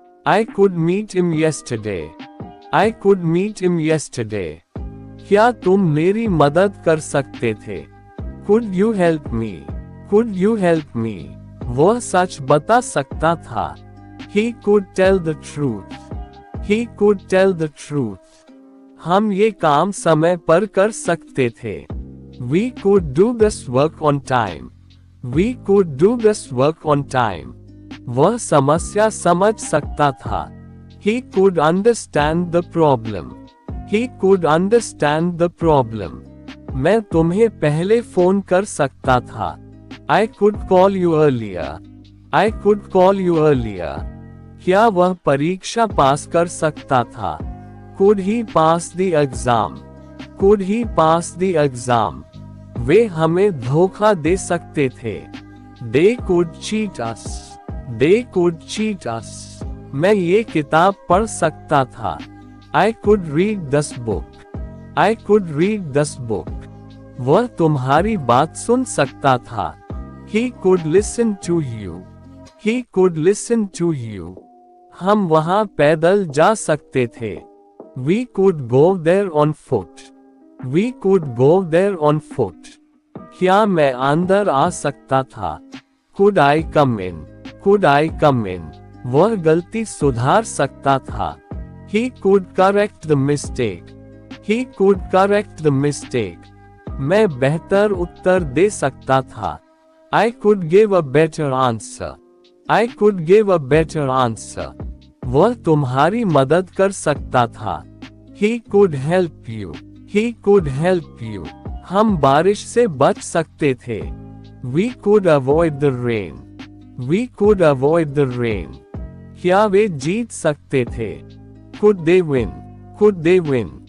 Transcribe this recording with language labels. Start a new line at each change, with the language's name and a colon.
English: I could meet him yesterday. I could meet him yesterday.
Hindi: क्या तुम मेरी मदद कर सकते थे?
English: Could you help me? Could you help me?
Hindi: वह सच बता सकता था।
English: He could tell the truth. He could tell the truth.
Hindi: हम ये काम समय पर कर सकते थे।
English: We could do this work on time. We could do this work on time.
Hindi: वह समस्या समझ सकता था।
English: He could understand the problem. He could understand the problem.
Hindi: मैं तुम्हें पहले फोन कर सकता था।
English: I could call you earlier. I could call you earlier.
Hindi: क्या वह परीक्षा पास कर सकता था?
English: Could he pass the exam? Could he pass the exam?
Hindi: वे हमें धोखा दे सकते थे।
English: They could cheat us. They could cheat us.
Hindi: मैं ये किताब पढ़ सकता था।
English: I could read this book. I could read this book.
Hindi: वह तुम्हारी बात सुन सकता था।
English: He could listen to you. He could listen to you.
Hindi: हम वहाँ पैदल जा सकते थे।
English: We could go there on foot. We could go there on foot.
Hindi: क्या मैं अंदर आ सकता था?
English: Could I come in? Could I come in?
Hindi: वह गलती सुधार सकता था।
English: He could correct the mistake. He could correct the mistake.
Hindi: मैं बेहतर उत्तर दे सकता था।
English: I could give a better answer. I could give a better answer.
Hindi: वह तुम्हारी मदद कर सकता था।
English: He could help you. He could help you.
Hindi: हम बारिश से बच सकते थे।
English: We could avoid the rain. We could avoid the rain.
Hindi: क्या वे जीत सकते थे?
English: Could they win? Could they win?